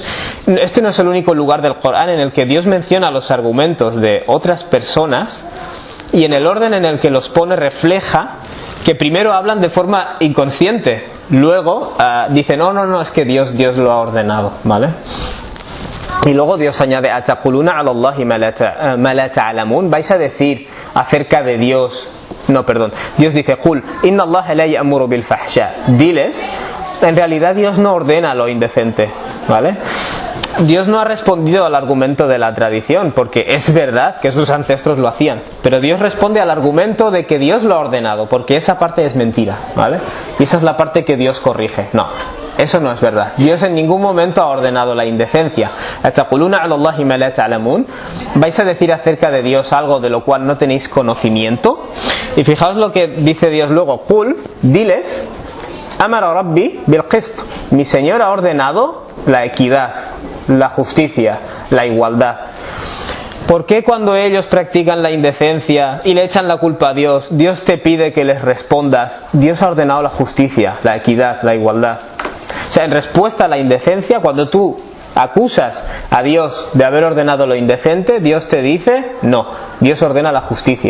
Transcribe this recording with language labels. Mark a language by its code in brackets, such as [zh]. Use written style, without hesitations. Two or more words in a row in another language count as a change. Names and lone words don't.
[es] Este no es el único lugar del Corán en el que Dios menciona los argumentos de otras personas, y en el orden en el que los pone refleja que primero hablan de forma inconsciente, luego dicen, no, es que Dios lo ha ordenado, ¿vale? Y luego Dios añade, [ar] أتقولون على الله ما لا تعلمون, [es] vais a decir acerca de Dios, Dios dice, [ar] قل إن الله لا يأمر بالفحشاء, [es] diles, en realidad Dios no ordena lo indecente, ¿vale? Dios no ha respondido al argumento de la tradición, porque es verdad que sus ancestros lo hacían, pero Dios responde al argumento de que Dios lo ha ordenado, porque esa parte es mentira, ¿vale? Y esa es la parte que Dios corrige. No, Eso no es verdad. Dios en ningún momento ha ordenado la indecencia. ¿Vais a decir acerca de Dios algo de lo cual no tenéis conocimiento? Y fijaos lo que dice Dios luego. [ar] قل, diles, أمر ربي بالقسط. [es] Mi Señor ha ordenado la equidad, la justicia, la igualdad. ¿Por qué cuando ellos practican la indecencia y le echan la culpa a Dios, Dios te pide que les respondas? Dios ha ordenado la justicia, la equidad, la igualdad. O sea, en respuesta a la indecencia, cuando tú acusas a Dios de haber ordenado lo indecente, Dios te dice, no, Dios ordena la justicia.